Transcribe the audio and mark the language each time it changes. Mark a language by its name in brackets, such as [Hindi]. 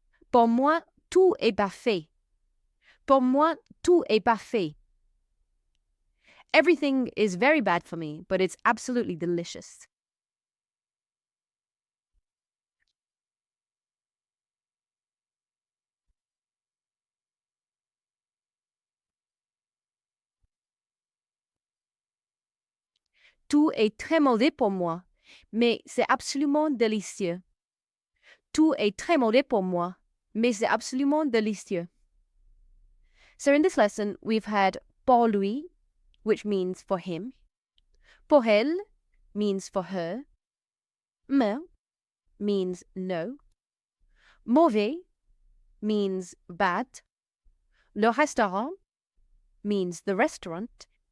[French] Pour moi, tout est parfait. Pour moi, tout est parfait. [English] Everything is very bad for me, but it's absolutely delicious. [French] Tout est très mauvais pour moi, mais c'est absolument délicieux. Tout est très mauvais pour moi, mais c'est absolument délicieux. [English] So in this lesson, we've had pour lui, which means for him. Pour elle means for her. Mais means no. Mauvais means bad. Le restaurant means the restaurant.